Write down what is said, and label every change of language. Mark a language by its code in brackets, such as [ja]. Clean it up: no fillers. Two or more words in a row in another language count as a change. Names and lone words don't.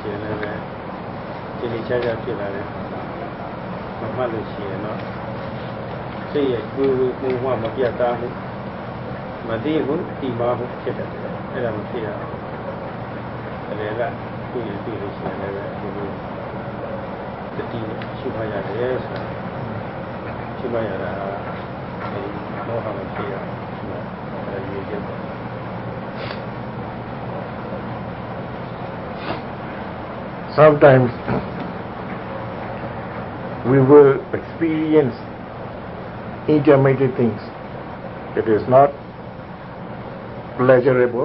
[my] ရှိရင်လည်းဒီလိုချာချာဖြစ်လာတယ်။မမှတ်လို့ရှိရင်တော့စိတ်ရဲ့ကိုယ်ကိုယ်မှမပြတ်သားဘူးမသိဘူးဒီမှာဘူးဖြစ်တယ်အဲ့ဒါမဖြစ်ရဘူးအဲ့ဒါကတွေ့လို့ရှိရင်လည်းဒီလိုတတိရှုမှတ်ရတယ်ဆိုတာရှုမှတ်ရတာဒီမောဟမဖြစ်ရအဲ့ဒါရည်ချက် [en] Sometimes we will experience intermediate things. It is not pleasurable.